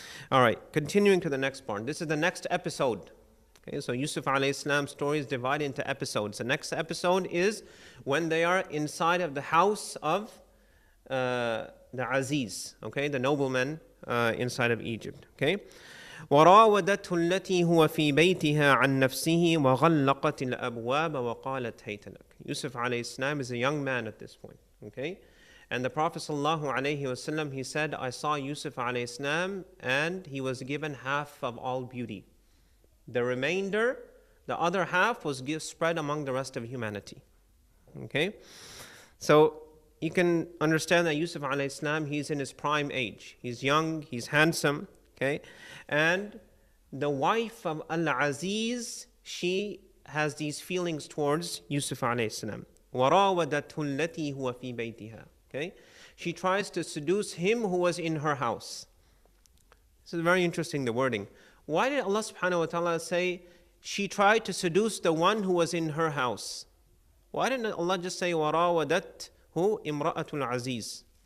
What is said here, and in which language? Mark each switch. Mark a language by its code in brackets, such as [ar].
[en] All right, continuing to the next part. This is the next episode. Okay, so Yusuf alayhi salam's story is divided into episodes. The next episode is when they are inside of the house of the Aziz, okay, the nobleman inside of Egypt. Okay? [ar] وراودته التي هو في بيتها عن نفسه وغلقت الأبواب وقالت هيت لك. [en] Yusuf alayhi salam is a young man at this point. Okay? And the Prophet sallallahu alayhi wasallam, he said, I saw Yusuf alayhi salam and he was given half of all beauty. The remainder, the other half, was spread among the rest of humanity. Okay? So you can understand that Yusuf alayhi salam, he's in his prime age. He's young, he's handsome. Okay? And the wife of Al-Aziz, she has these feelings towards Yusuf alayhi salam. [ar] وراودته التي هو في بيتها. [en] Okay? She tries to seduce him who was in her house. This is very interesting, the wording. Why did Allah subhanahu wa ta'ala say she tried to seduce the one who was in her house? Why didn't Allah just say [ar] وراودته امرأة العزيز?